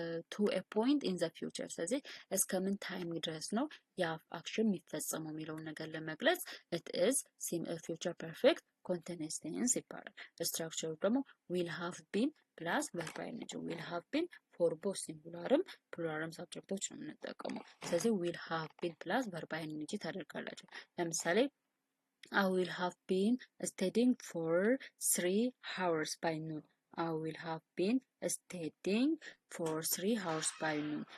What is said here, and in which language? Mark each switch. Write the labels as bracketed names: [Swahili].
[English] to a point in the future [Amharic] ስለዚህ እስከምን ታይም ድረስ ነው ያ አክሽን የሚፈጸመው የሚለውን ነገር ለመግለጽ [English] it is future perfect [Amharic] ኮንቲኒየስ ቴንስ ይባላል። ስትራክቸሩ ደግሞ ዊል ሃቭ ቢን ፕላስ ቨርብ አይንጂ ዊል ሃቭ ቢን ፎር ቦዝ ሲንጉላርም ፕሉራልም ሳብጀክቶች ነው የምንጠቀመው። ስለዚህ ዊል ሃቭ ቢን ፕላስ ቨርብ አይንጂ ታደርጋላችሁ። ለምሳሌ [English] I will have been studying for 3 hours by noon. I will have been studying for 3 hours by noon.